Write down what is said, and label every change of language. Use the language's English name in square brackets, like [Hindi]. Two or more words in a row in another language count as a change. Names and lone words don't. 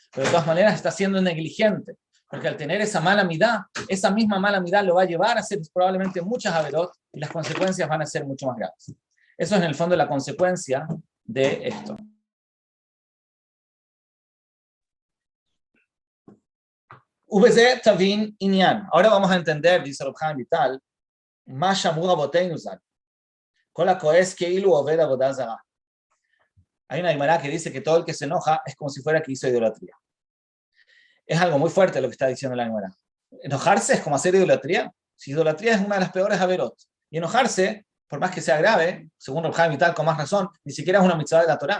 [Spanish] Pero de todas maneras está siendo negligente, Porque al tener esa mala midá, esa misma mala midá lo va a llevar a hacer probablemente muchas averot y las consecuencias van a ser mucho más graves. Eso es en el fondo la consecuencia de esto. [Hebrew] ובזה תבין ענין. [Spanish] Ahora vamos a entender, dice Reb Chaim Vital, [Hebrew] מה שאמרו רבותינו ז"ל. כל הכועס כאילו עובד עבודה זרה. [Spanish] Hay una Gemara que dice que todo el que se enoja es como si fuera que hizo idolatría. Es algo muy fuerte lo que está diciendo la Gemara. Enojarse es como hacer idolatría. Si idolatría es una de las peores averot. Y enojarse, por más que sea grave, según Reb Chaim Vital, con más razón, ni siquiera es una mitzvah de la Torá.